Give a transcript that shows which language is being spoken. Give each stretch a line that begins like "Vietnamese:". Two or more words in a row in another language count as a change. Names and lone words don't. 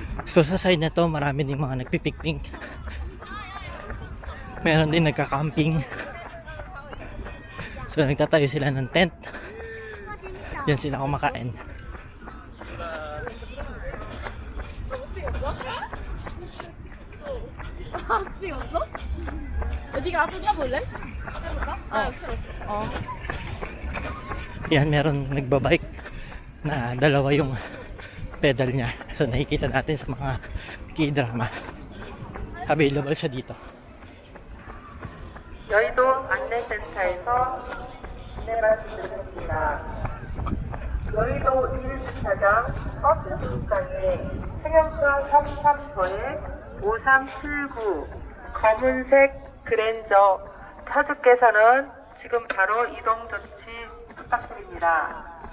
Filipino: So sa side na to, marami ding mga nagpipiknik. Meron din nagka-camping. So nagtatayo sila ng tent. Yan sila kumakain.
Korean: 어디가 아프냐 볼래? 해볼까?
Filipino: Yan, meron nagbabike na dalawa yung pedal niya. So nakikita natin sa mga K-drama. Available siya dito.
Korean: 여의도 안내센터에서 안내 말씀드리겠습니다. 여의도 1주차장 버스 정류장에 승용차 33호에 5379 검은색 그랜저 차주께서는 지금 바로 이동 조치 부탁드립니다.